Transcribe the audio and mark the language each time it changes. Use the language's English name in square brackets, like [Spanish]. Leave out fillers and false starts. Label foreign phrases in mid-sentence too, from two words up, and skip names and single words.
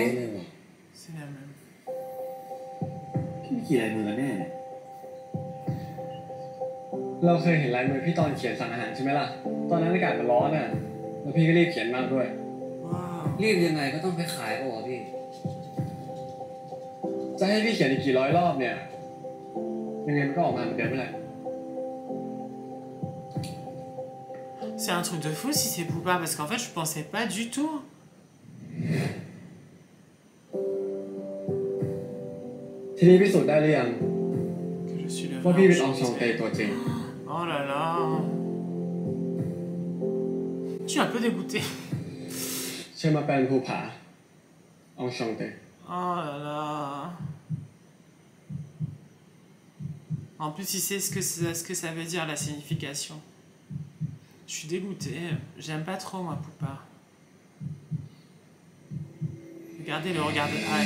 [French] C'est la même. [Thai] พี่เขียนลายมือแน่เนี่ย เราเคยเห็นลายมือพี่ตอนเขียนสั่งอาหารใช่ไหมล่ะตอนนั้นอากาศมันร้อนอ่ะแล้วพี่ก็รีบเขียนมากด้วย รีบยังไงก็ต้องไปขายป่ะพี่ จะให้พี่เขียนอีกกี่ร้อยรอบเนี่ยยังไงมันก็ออกมาเหมือนเดิมไม่แหละ [French] C'est un truc de fou si c'est Poupa, parce qu'en fait je pensais pas du tout. [Thai] ทีนี้พิสูจน์ได้หรือยังว่าพี่เป็นอองชองเตตัวจริง [French] Oh là là. Je suis un peu dégoûtée. [Thai] เชิญมาเป็นภูผาอองชองเต [French] Oh là là. En plus il sait ce que ça veut dire la signification. Je suis dégoûtée. J'aime pas trop moi Poupa. Regardez le regard de Hack.